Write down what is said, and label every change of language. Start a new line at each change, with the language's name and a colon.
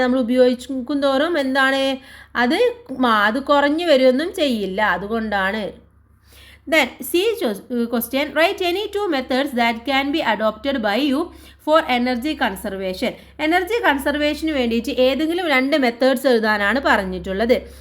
Malayalam: നമ്മൾ ഉപയോഗിക്കും തോറും എന്താണ് അത് കുറഞ്ഞു വരുമൊന്നും ചെയ്യില്ല, അതുകൊണ്ടാണ്.
English: Then C question, write any 2 methods that can be adopted by you for energy conservation.
Malayalam: Energy കൺസർവേഷന് വേണ്ടിയിട്ട് ഏതെങ്കിലും 2 മെത്തേഡ്സ് എഴുതാനാണ് പറഞ്ഞിട്ടുള്ളത്.